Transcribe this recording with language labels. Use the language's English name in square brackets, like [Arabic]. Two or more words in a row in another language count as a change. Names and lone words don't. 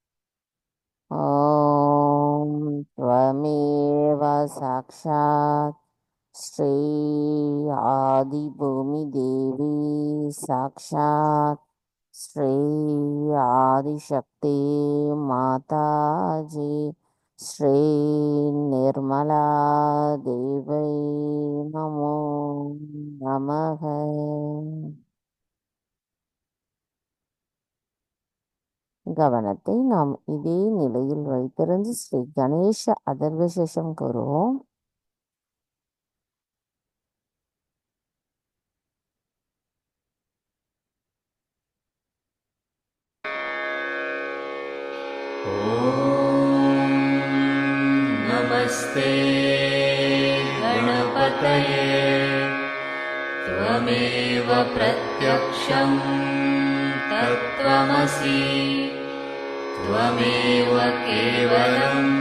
[Sanskrit] ओम् त्वमेव साक्षात् श्री आदि भूमि देवी साक्षात् श्री आदिशक्ति माताजी श्री निर्मला देवै नमो नमः. [Tamil] கவனத்தை நாம் இதே நிலையில் வைத்திருந்து ஸ்ரீ கணேச அதர்வசேஷம் கூறுவோம். [Sanskrit] नमस्ते गणपतये त्वमेव प्रत्यक्षं तत्त्वमसि त्वमेव केवलं